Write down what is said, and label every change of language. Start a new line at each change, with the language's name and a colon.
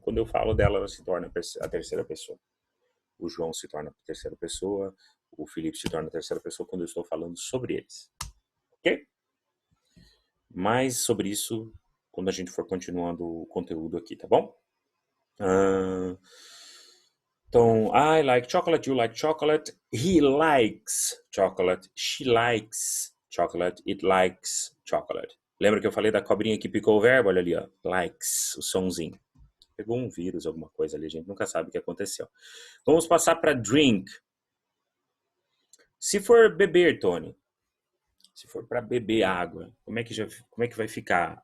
Portuguese: Quando eu falo dela, ela se torna a terceira pessoa. O João se torna a terceira pessoa, o Felipe se torna a terceira pessoa quando eu estou falando sobre eles. Ok? Mais sobre isso quando a gente for continuando o conteúdo aqui, tá bom?
English: Então, I like chocolate, you like chocolate, he likes chocolate, she likes chocolate, it likes chocolate.
Portuguese: Lembra que eu falei da cobrinha que picou o verbo? Olha ali, ó, likes, o sonzinho. Pegou um vírus, alguma coisa ali, a gente nunca sabe o que aconteceu. Vamos passar para drink. Se for beber, Tony, se for para beber água, como é que vai ficar?